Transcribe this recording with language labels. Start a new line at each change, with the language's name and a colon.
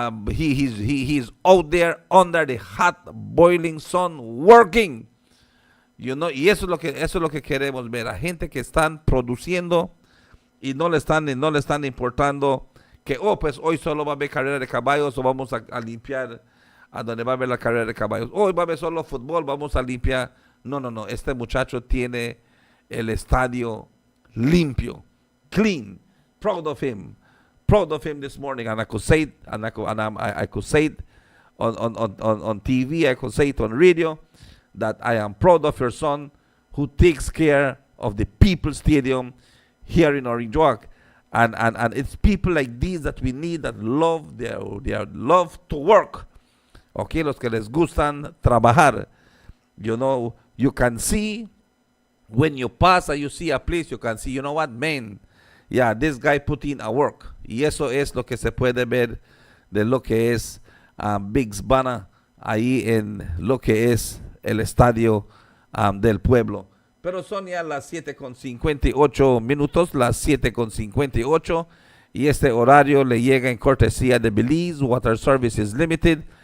English: He's out there under the hot boiling sun working. You know,
Spanish: y eso es lo que queremos ver, a gente que están produciendo y no le están importando que, pues hoy solo va a haber carrera de caballos o vamos a limpiar a donde va a haber la carrera de caballos. Hoy va a haber solo fútbol, vamos a limpiar. No, este muchacho tiene el estadio limpio, clean.
English: Proud of him this morning, and I could say it, I could say it on TV, I could say it on radio, that I am proud of your son who takes care of the People Stadium here in Orange Walk. And it's people like these that we need, that love their love to work.
Spanish: Okay, los que les gustan trabajar.
English: You know, you can see when you pass and you see a place, you can see, you know what, man, yeah, this guy put in a work.
Spanish: Y eso es lo que se puede ver de lo que es Big's Banner ahí en lo que es el estadio del pueblo. Pero son ya las 7:58 minutos, las 7:58, y este horario le llega en cortesía de Belize Water Services Limited.